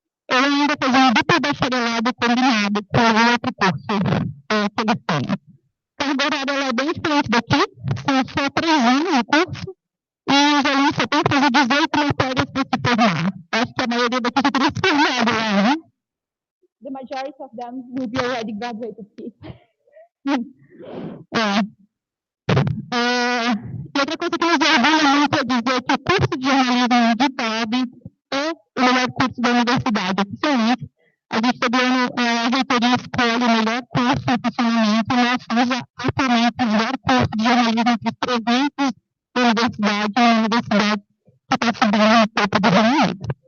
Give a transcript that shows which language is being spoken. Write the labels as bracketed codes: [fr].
[pt] ou ainda fazer um duplo bacharelado combinado com outro curso que eles têm. A carga horária é bem diferente daqui, são só 3 anos de curso, e os alunos só têm que fazer 18 matérias para se formar. Acho que a maioria daqui já teria se formado lá, né? [en] The majority of them will be already graduated. [pt] E outra coisa que nos orgulha muito é dizer que o curso de jornalismo de DAB é o melhor curso da universidade. Oficialmente, a gente todo ano, a reitoria escolhe o melhor curso em funcionamento e nós somos atualmente o melhor curso de jornalismo entre os 300 da universidade e a universidade que está subindo no topo do Reino Unido.